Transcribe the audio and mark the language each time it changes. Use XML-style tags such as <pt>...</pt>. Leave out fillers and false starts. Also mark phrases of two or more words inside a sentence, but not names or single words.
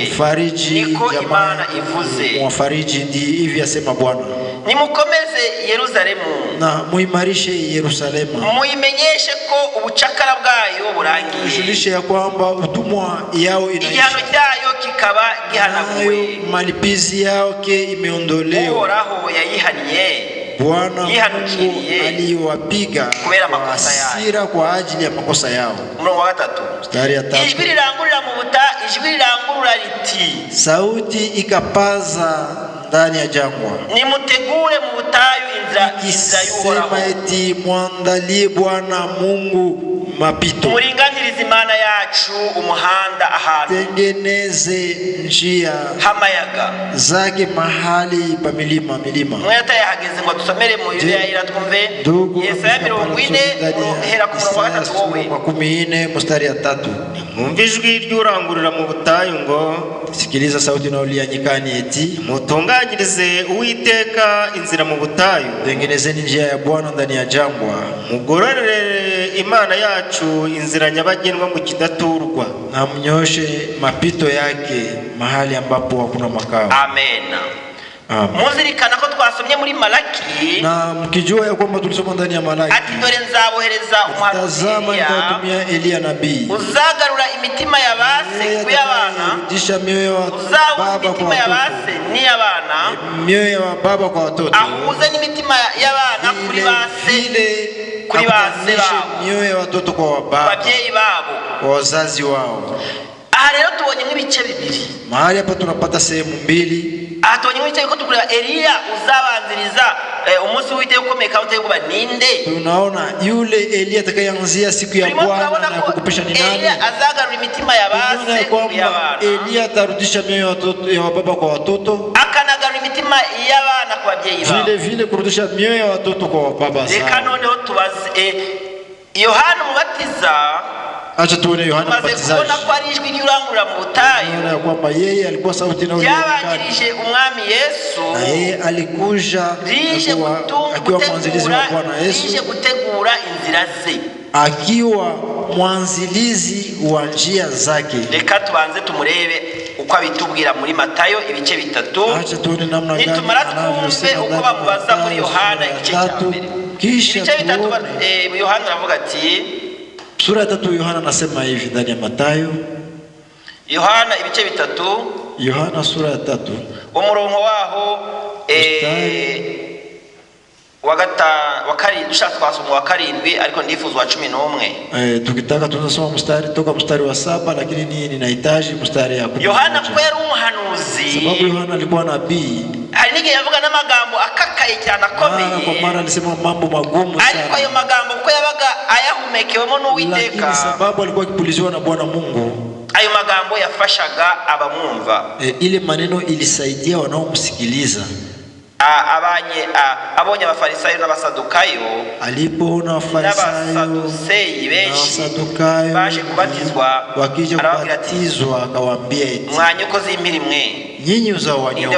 <sw>Fariji niko jamaa</sw> <rw>Imana ivuze.</rw> <sw>mwafariji, ndi hivi asema Bwana,</sw> <rw>nimukomeze Yerusalemu,</rw> <sw>na muimarishe Yerusalemu,</sw> <rw>muyimenyeshe ko ubucakara bwayo burangiye,</rw> <sw>ujulishe ya kwamba utumwa yao</sw> <rw>igihano</rw> <sw>inaisha,</sw> <rw>cyayo kikaba gihanaguwe,</rw> <sw>nayo malipizi yake imeondolewa.</sw> <rw>uhoraho yayihannye,</rw> <sw>Bwana Mungu</sw> <rw>yihanukiriye</rw> <sw>aliwapiga kubera kwa makosa yao. hasira kwa ajili ya makosa yao.</sw> <rw>umurongo wa 3,</rw> <sw>Mstari ya 3,</sw> <rw>ijwi rirangurura riti,</rw> <sw>sauti ikapaza ndani ya jangwa</sw> <rw>nimutegure mu butayu inzira y'uhoraho,</rw> <sw>ikisema eti, mwandalie Bwana Mungu mapito,</sw> <rw>muringanirize Imana yacu umuhanda ahantu</rw> <sw>tengeneze njia</sw> <rw>hamayaga</rw> <sw>zake mahali pa milima.</sw> <rw>mweta yahageze ngo dusomere mu Bibiliya iratwumve Yesaya 40 hera ku murongo wa 3 wowe</rw> <sw>40 mstari ya 3.</sw> <rw>Mwumva ijwi ry'urangurura mu butayu ngo,</rw> <sw>Sikiliza sauti inayolia nyikani eti,</sw> <rw>mutunganyirize Uwiteka inzira mu butayu,</rw> <sw>tengenezeni njia ya Bwana ndani ya jangwa,</sw> <rw>mugororere Imana yacu inzira nyabagendwa mu kidaturwa,</rw> <sw>na mnyoshe mapito yake mahali ambapo hakuna makao. Amen.</sw> <rw>Muzirikana ko twasomye muri Malaki,</rw> <sw>na mkijua ya kwamba tulisoma ndani ya Malaki,</sw> <rw>ati dore nzabohereza umuhanuzi</rw> <sw>Eliya nabii,</sw> <rw>uzagarura imitima ya base ku y'abana,</rw> <sw>rudisha mioyo ya baba kwa</sw> <rw>imitima ya base ni y'abana,</rw> <sw>mioyo ya baba kwa watoto,</sw> <rw>ahuze n'imitima y'abana kuri base babo,</rw> <sw>mioyo ya watoto kwa</sw> <rw>babyeyi babo,</rw> <sw>kwa wazazi wao.</sw> <rw>Aha rero tubonye nk'ibice bibiri.</rw> <sw>Mahali hapa tunapata sehemu mbili.</sw> <rw>Aha tubonye nk'ibice ko tukureba Eliya uzabanziriza umunsi w'Uwiteka ukomeye kandi uteye ninde?</rw> <sw>Tunaona yule Eliya atakayeanzia siku ya Bwana na kukupesha ni nani?</sw> <rw>Eliya azagarura imitima ya base y'abana.</rw> <sw>Eliya atarudisha mioyo ya watoto ya baba kwa watoto,</sw> <rw>akanagarura imitima y'abana kwa babyeyi babo.</rw> <sw>Vile kurudisha mioyo ya watoto kwa baba zao.</sw> <rw>Reka noneho tubaze Yohana Umubatiza,</rw> <sw>acha tuone Yohana Mbatizaji,</sw> <rw>kubona ko ari ijwi ry'urangurura mu butayu,</rw> <sw>tunaona kwamba yeye alikuwa sauti inayolia</sw> <rw>yabanjirije umwami Yesu,</rw> <sw>na yeye alikuja akiwa mwanzilizi wa Bwana Yesu,</sw> <rw>rije gutegura inzira ze,</rw> <sw>akiwa mwanzilizi wa njia zake.</sw> <rw>Reka tubanze tumurebe uko abitubwira muri Matayo ibice 3.</rw> <sw>Acha tuone namna gani</sw> <rw>nitumara twumve uko bamubaza muri Yohana igice cya mbere.</rw> <sw>Kisha</sw> <rw>ibice 3 Yohana aravuga ati,</rw> <sw>sura ya 3 Yohana anasema hivi ndani ya Matayo,</sw> <rw>Yohana ibice 3,</rw> <sw>Yohana sura ya 3</sw> <rw>umurongo waho wa karindwi, dushaka twasoma wa karindwi ariko ndifuza wa 11.</rw> <sw>Tukitaka tunasoma mstari toka mstari wa 7, lakini ninahitaji mstari ya 10.</sw> <rw>Yohana kwa yari umuhanuzi,</rw> <sw>sababu Yohana alikuwa nabii.</sw> <rw>hari igihe yavuga n'amagambo akakaye cyane akomeye,</rw> <sw>kwa maana alisema mambo magumu</sw> <rw>ariko</rw> <sw>sana,</sw> <rw>ayo magambo kuko yabaga ayahumekewemo n'Uwiteka,</rw> <sw>lakini sababu alikuwa akipuliziwa na Bwana Mungu,</sw> <rw>ayo magambo yafashaga abamwumva.</rw> <sw>ile maneno ilisaidia wanaomsikiliza.</sw> <rw>Abonye abafarisayo n'abasadukayo,</rw> <sw>alipoona Wafarisayo</sw> <rw>n'abasaduseyi benshi baje kubatizwa,</rw> <sw>wakija kubatizwa akawaambia eti,</sw> <rw>mwanyokozi y'imirimo,</rw> <sw>nyinyi uzao wa nyoka,</sw>